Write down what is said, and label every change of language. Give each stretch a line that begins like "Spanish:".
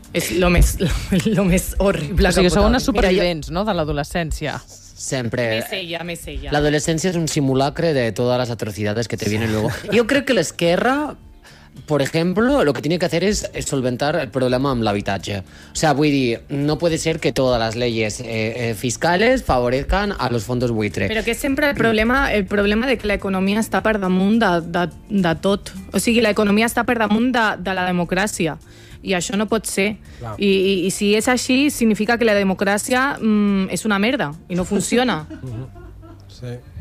Catalan: És lo més horrible. O sigui, sou unes supervivents, no?, de l'adolescència. Sempre. Més ella. L'adolescència és un simulacre de totes les atrocitats que
Spanish: te vienen luego.
Catalan: Jo crec que l'esquerra,
Spanish: por ejemplo, lo que tiene que hacer es solventar el problema
Catalan: amb l'habitatge.
Spanish: O sea,
Catalan: vull dir,
Spanish: no puede ser que todas las leyes fiscales favorezcan a los fondos buitre.
Catalan: Pero que sempre el problema de que la economia està per damunt de tot. O sigui, la economia està per damunt de la democràcia. I això no pot ser. No. I si és així, significa que la democràcia és una merda i no funciona. Sí.